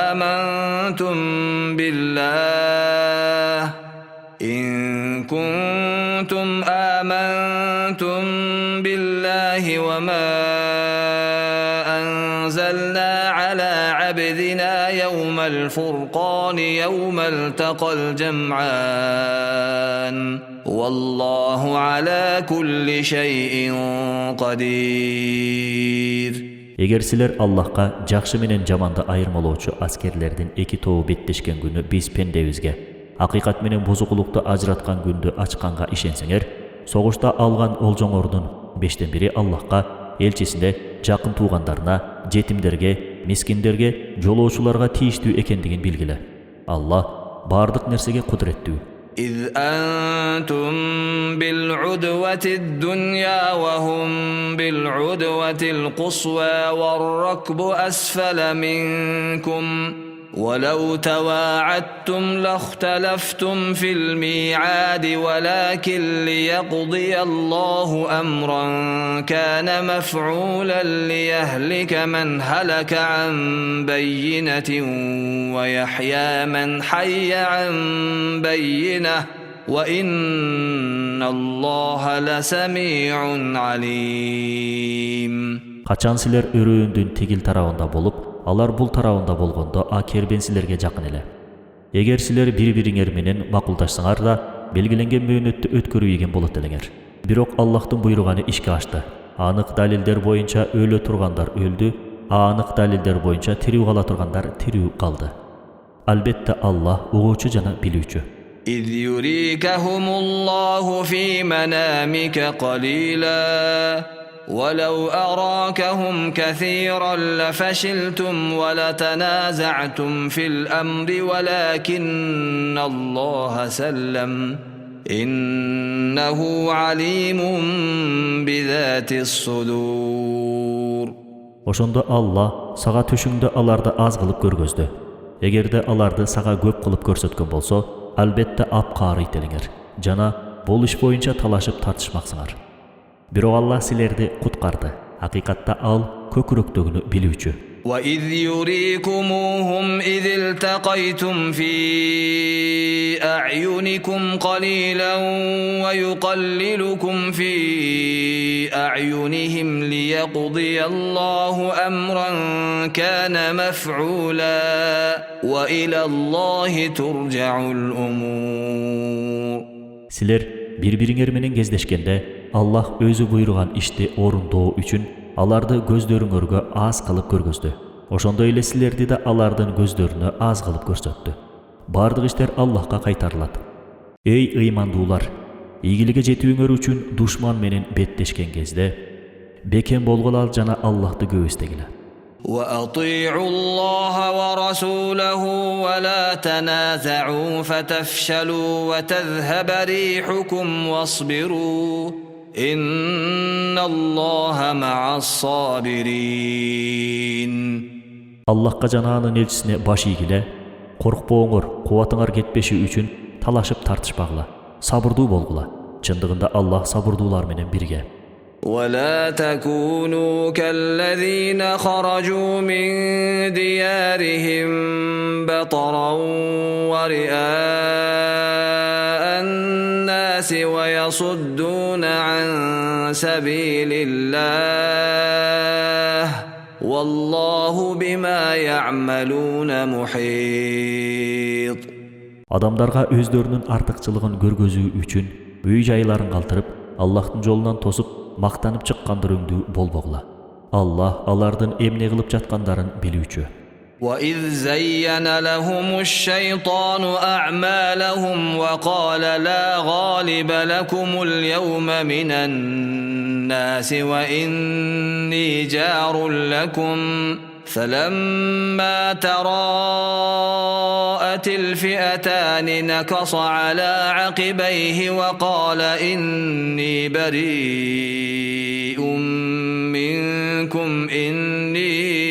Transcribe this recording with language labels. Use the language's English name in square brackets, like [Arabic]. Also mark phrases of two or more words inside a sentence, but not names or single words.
[Arabic] آمنتم بالله وما أنزلنا على عبدنا يوم الفرقان يوم التقى الجمعان والله على كل شيء قدير. [Kyrgyz] Эгер силер Аллахка жакшы менен жаманды айырмалоочу аскерлердин эки тобу беттешкен күнү биз пендебизге, акыйкат менен бузукулукту ажыраткан күндү ачканга ишенсеңер, согушта алган олжоңордун 5тен бири Аллахка, элчисине, жакын туугандарына, жетимдерге, мискиндерге, жолоочуларга тийиштүү экендигин билгиле. Аллах бардык нерсеге кудуреттүү. [Arabic] إذ أنتم بالعدوة الدنيا وهم بالعدوة القصوى والركب أسفل منكم ولو تواعدتم لاختلفتم في الميعاد ولكن ليقضي الله أمرا كان مفعولا ليهلك من هلك عن بينة ويحيى من حي عن بينة وإن الله لسميع عليم. [Kyrgyz] Качан силер өрөөндүн тигил тарабында болуп, алар бул тарабында болгондо а кербен силерге жакын эле. Эгер силер бири-бириңер менен макулдашсаңар да, белгиленген мөөнөттү өткөрүү ийген болот элеңер. Бирок Аллахтын буйруганы ишке ашты. Анык далилдер боюнча өлө тургандар өлдү, анык далилдер боюнча тирүү кала тургандар тирүү калды. Албетте Аллах угуучу жана билүүчү. [Arabic] إذ يريكهم الله في منامك قليلا ولو أراكهم كثيرا لفشلتم ولتنازعتم في الأمر ولكن الله سلم إنه عليم بذات الصدور. [Kyrgyz] Ошондо Аллах сага түшүңдө аларды аз кылып көргөздү. Эгерде аларды сага көп кылып көрсөткөн болсо, албетте апкары ителиңер жана бул иш боюнча талашып тартышмаксыңар. Бирок Аллах силерди куткарды. Акыйкатта ал көкүрөктөгүнү билүүчү. [Arabic] وَإِذْ يُرِيكُمُوهُمْ إِذِ الْتَقَيْتُمْ فِي أَعْيُنِكُمْ قَلِيلًا وَيُقَلِّلُكُمْ فِي أَعْيُنِهِمْ لِيَقْضِيَ اللَّهُ أَمْرًا كَانَ مَفْعُولًا وَإِلَى اللَّهِ تُرْجَعُ الْأُمُورُ. [Kyrgyz] Силер бири-бириңер менен кездешкенде Аллах өзү буйруган ишти орундоо үчүн аларды көздөрүңөргө аз кылып көргөздү. Ошондой эле силерди да алардын көздөрүнө аз кылып көрсөттү. Бардык иштер Аллахка кайтарылат. Эй ыймандуулар, ийгиликке жетүүңөр үчүн душман менен беттешкен кезде бекем болгула жана Аллахты көп эстегиле. [Arabic] وَأَطِيعُوا اللَّهَ وَرَسُولَهُ وَلَا تَنَازَعُوا فَتَفْشَلُوا وَتَذْهَبَ رِيحُكُمْ وَاصْبِرُوا إِنَّ اللَّهَ مَعَ الصَّابِرِينَ. [Kyrgyz] Аллахка жана анын элчисине баш ийгиле, коркпооңор, кубатыңар кетпеши үчүн талашып тартышпагыла, сабырдуу болгула. Чындыгында Аллах сабырдуулар менен бирге. [Arabic] ولا تكونوا كالذين خرجوا من ديارهم بطرا ورئاء الناس ويصدون عن سبيل الله والله بما يعملون محيط. [Kyrgyz] Адамдарга өздөрүнүн артыкчылыгын көргөзүү үчүн үй жайларын калтырып, Аллахтын жолунан тосуп, мактанып чыккандарыңды болбогула. Аллах алардын эмне кылып жаткандарын билүүчү. [Arabic] وَإِذْ زَيَّنَ لَهُمُ الشَّيْطَانُ أَعْمَالَهُمْ وَقَالَ لَا غَالِبَ لَكُمُ الْيَوْمَ مِنَ النَّاسِ وَإِنِّي جَارٌ لَكُمْ فَلَمَّا تَرَاءَتِ الْفِئَتَانِ نَكَصَ عَلَى عَقِبَيْهِ وَقَالَ إِنِّي بَرِيءٌ مِنْكُمْ إِنِّي